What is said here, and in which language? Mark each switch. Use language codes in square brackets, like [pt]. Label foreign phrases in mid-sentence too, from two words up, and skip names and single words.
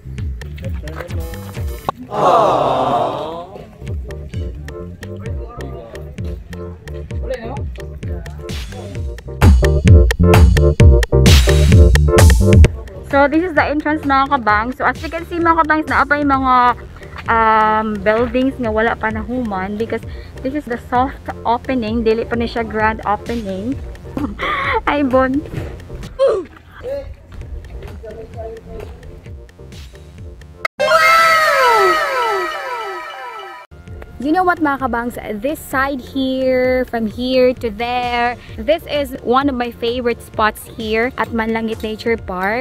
[en] So this is the entrance [ceb] mga kabangs. [en] So as you can see [ceb] mga kabangs, na pa yung mga buildings nga wala pa nahuman [en] because this is the soft opening, [ceb] dili pa na siya grand opening. Ay bon. [en] You know what [ceb] mga kabangs, [en] this side here, from here to there, this is one of my favorite spots here at Manlangit Nature Park.